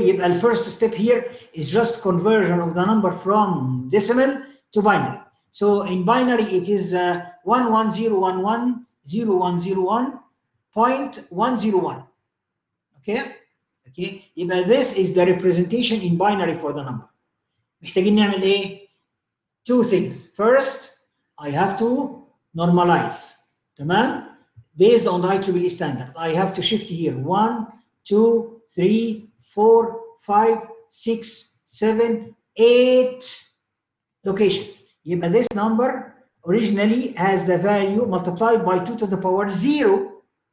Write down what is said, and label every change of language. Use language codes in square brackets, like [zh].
[ar] يبقى [en] the first step here is just conversion of the number from decimal to binary. So in binary it is 110110101.101. Okay? Okay. [ar] يبقى [en] this is the representation in binary for the number. [ar] محتاجين نعمل ايه؟ [en] Two things. First, I have to normalize. [ar] تمام؟ [en] Based on the IEEE standard, I have to shift here 1, 2, 3, 4, 5, 6, 7, 8 locations. Yet this number originally has the value multiplied by 2 to the power 0.